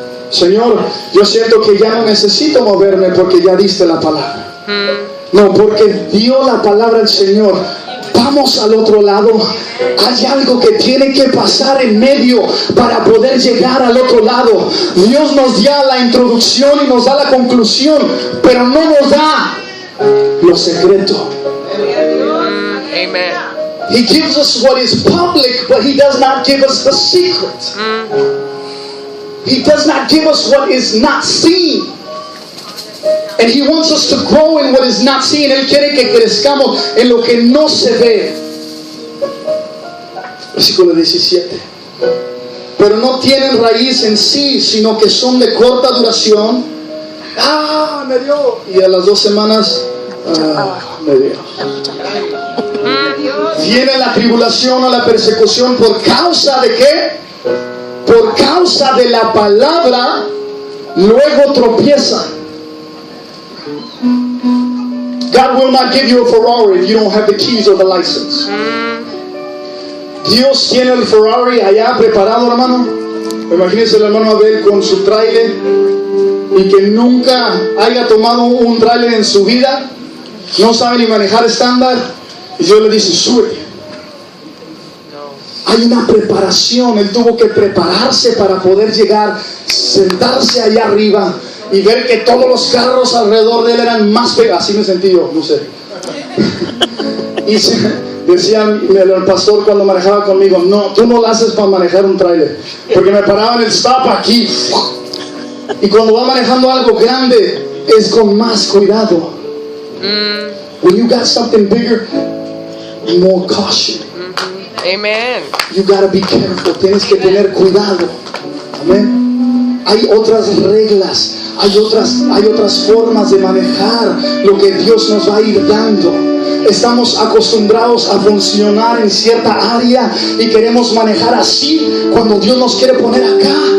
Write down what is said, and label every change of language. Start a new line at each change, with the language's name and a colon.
Spanish: Señor, yo siento que ya no necesito moverme porque ya diste la palabra. No, porque dio la palabra el Señor vamos al otro lado. Hay algo que tiene que pasar en medio para poder llegar al otro lado. Dios nos da la introducción y nos da la conclusión, pero no nos da lo secreto.
English: Amen. He gives us what is public, but He does not give us the secret. He does not give us what is not seen. And He wants us to grow in what is not seen.
Spanish: Él quiere que crezcamos en lo que no se ve. Versículo 17. Pero no tienen raíz en sí, sino que son de corta duración. Me dio. Y a las 2 semanas, me dio. Viene la tribulación o la persecución por causa de ¿qué? Por causa de la palabra, luego tropieza.
English: God will not give you a Ferrari if you don't have the keys or the license.
Spanish: Dios tiene el Ferrari allá preparado, hermano. Imagínense el hermano Abel con su tráiler y que nunca haya tomado un tráiler en su vida, no sabe ni manejar estándar, y Dios le dice, sube. Hay una preparación. Él tuvo que prepararse para poder llegar, sentarse allá arriba y ver que todos los carros alrededor de él eran más pegados. Así me sentí yo, no sé. Y decía el pastor cuando manejaba conmigo, no, tú no lo haces para manejar un tráiler, porque me paraba en el stop aquí, y cuando va manejando algo grande es con más cuidado.
English: When you got something bigger, more caution. Amen. You gotta be careful.
Spanish: Tienes que tener cuidado. Amén. Hay otras reglas, hay otras formas de manejar lo que Dios nos va a ir dando. Estamos acostumbrados a funcionar en cierta área y queremos manejar así cuando Dios nos quiere poner acá.